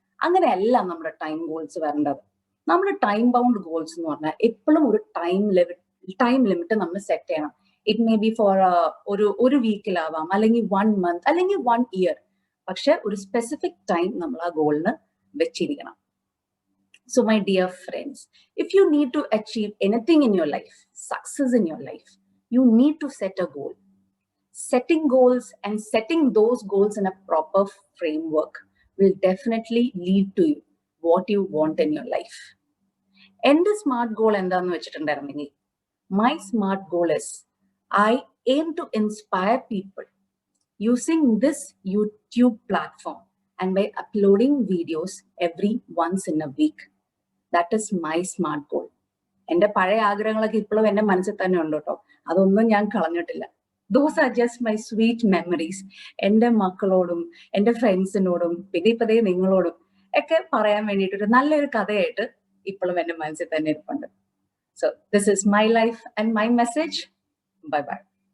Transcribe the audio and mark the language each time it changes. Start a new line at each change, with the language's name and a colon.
Malayalam: അങ്ങനെയല്ല നമ്മുടെ time goals വരേണ്ടത്. നമ്മുടെ ടൈം ബൗണ്ട് ഗോൾസ് എന്ന് പറഞ്ഞാൽ എപ്പോഴും ഒരു ടൈം ലിമിറ്റ് നമ്മൾ സെറ്റ് ചെയ്യണം.
English: it may be for
Malayalam: ഒരു വീക്കിലാവാം, അല്ലെങ്കിൽ 1 month, അല്ലെങ്കിൽ 1 year. പക്ഷെ ഒരു സ്പെസിഫിക് ടൈം നമ്മൾ ആ ഗോളിന് വെച്ചിരിക്കണം.
English: So my dear friends, if you need to achieve anything in your life, success in your life, you need to set a goal. Setting goals and setting those goals in a proper framework will definitely lead to you what you want in your life. And the smart goal
Malayalam: endaanu vechittundayirunneങ്കിൽ,
English: my smart goal is I aim to inspire people using this YouTube platform and by uploading videos every once in a week. That is my smart goal.
Malayalam: എന്റെ പഴയ ആഗ്രഹങ്ങളൊക്കെ ഇപ്പോഴും എന്റെ മനസ്സിൽ തന്നെ ഉണ്ട് കേട്ടോ. അതൊന്നും ഞാൻ കളഞ്ഞിട്ടില്ല.
English: Those are just my sweet memories.
Malayalam: എന്റെ മക്കളോടും എന്റെ ഫ്രണ്ട്സിനോടും പിന്നെ ഇപ്പതേ നിങ്ങളോടും ഒക്കെ പറയാൻ വേണ്ടിയിട്ടൊരു നല്ലൊരു കഥയായിട്ട് ഇപ്പോഴും എന്റെ മനസ്സിൽ തന്നെ ഇരിപ്പുണ്ട്.
English: So this is my life and my message. Bye bye.